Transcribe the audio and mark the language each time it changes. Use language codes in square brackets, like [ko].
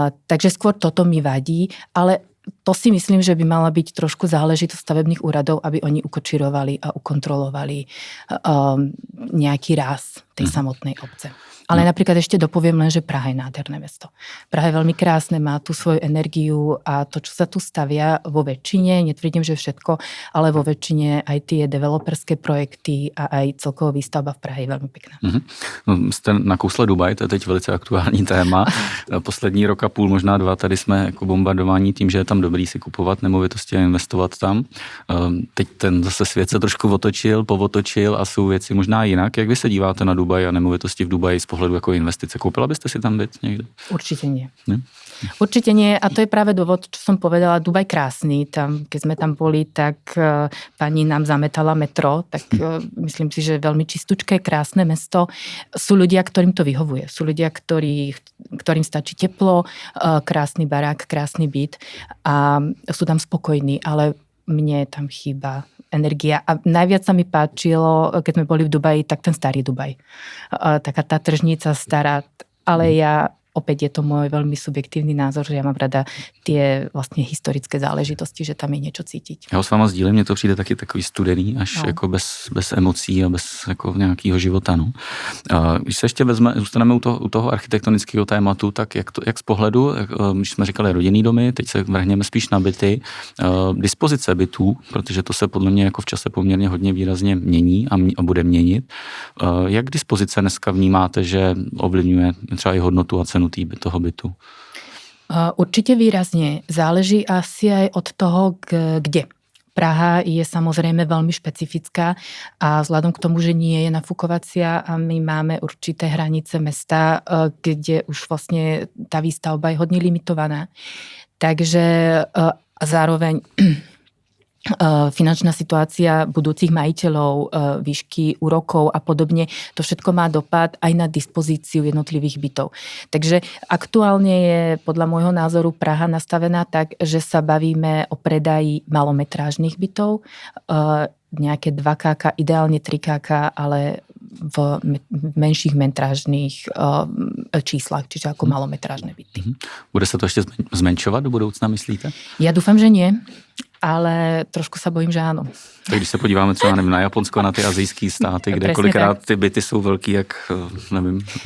[sk] Takže skôr toto mi vadí, ale to si myslím, že by mala byť trošku záležitosť stavebných úradov, aby oni ukočirovali a ukontrolovali nejaký ráz tej samotnej obce. Ale napríklad ešte dopoviem len, že Praha je nádherné mesto. Praha je veľmi krásne, má tú svoju energiu a to, čo sa tu stavia vo väčšine, netvrdím, že všetko, ale vo väčšine aj tie developerské projekty a aj celková výstavba v Prahe je veľmi pekná. [cs] No, jste nakousli Dubaj, to je teď velice aktuální téma. Poslední rok a půl, možná 2, tady jsme jako bombardováni tím, že je tam dobrý si kupovat nemovitosti a investovat tam. Teď ten zase svět se trošku povotočil a jsou věci možná jinak. Jak vy se díváte na Dubaj a nemovitosti v Dubaji z pohledu jako investice? Koupila byste si tam byt někde? [sk] Určite nie. Určite nie a to je práve dôvod, čo som povedala, Dubaj krásny. Keď sme tam boli, tak pani nám zametala metro, tak myslím si, že veľmi čistúčké, krásne mesto. Sú ľudia, ktorým to vyhovuje. Sú ľudia, ktorým stačí teplo, krásny barák, krásny byt a sú tam spokojní, ale mne tam chýba energia. A najviac sa mi páčilo, keď sme boli v Dubaji, tak ten starý Dubaj. Taká tá tržnica stará, ale opäť je to môj veľmi subjektívny názor, že ja mám rada tie vlastne historické záležitosti, že tam je niečo cítiť. [cs] Já ho s váma sdílím, mně to přijde taky takový studený, až jako bez emocí a bez jako nějakého života. No. Když se ještě zůstaneme u toho architektonického tématu, tak jak z pohledu, když jsme říkali rodinný domy, teď se vrhneme spíš na byty, dispozice bytů, protože to se podle mě jako v čase poměrně hodně výrazně mění a bude měnit. Jak dispozice dneska vnímáte, že ovlivňuje třeba i hodnotu a cenu toho bytu? [sk] Určite výrazne. Záleží asi aj od toho, kde. Praha je samozrejme veľmi špecifická a vzhľadom k tomu, že nie je nafúkovacia a my máme určité hranice mesta, kde už vlastne tá výstavba je hodne limitovaná. Takže a zároveň finančná situácia budúcich majiteľov, výšky úrokov a podobne, to všetko má dopad aj na dispozíciu jednotlivých bytov. Takže aktuálne je podľa môjho názoru Praha nastavená tak, že sa bavíme o predaji malometrážnych bytov, nejaké 2KK, ideálne 3KK, ale v menších metrážnych číslach, čiže ako malometrážne byty. Bude sa to ešte zmenšovať [cs] do budoucna, myslíte? [sk] Ja dúfam, že nie, ale trošku sa bojím, že áno. [cs] Tak když se podíváme třeba nevím, na Japonsko, na ty azijské státy, kde kolikrát ty byty jsou velký, jak nevím.